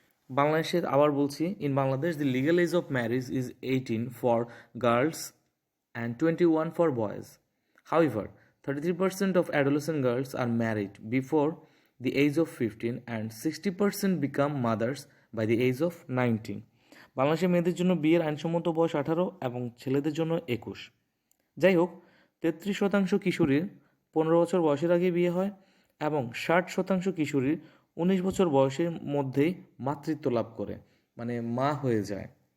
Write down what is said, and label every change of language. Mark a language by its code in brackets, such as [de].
[bn] বাংলাদেশের, আবার বলছি, [en] In Bangladesh the legal age of marriage is 18 for girls and 21 for boys. However, 33% of adolescent girls are married before the age of 15 and 60% become mothers by the age of 19. [bn] বাংলাদেশের মেয়েদের জন্য বিয়ের আইনসম্মত বয়স 18 এবং ছেলেদের জন্য 21। যাই হোক, 33% কিশোরীর 15 বছর বয়সের আগে বিয়ে হয় এবং 60% কিশোরীর 19 বছর বয়সের মধ্যেই মাতৃত্ব লাভ করে, মানে মা হয়ে যায়।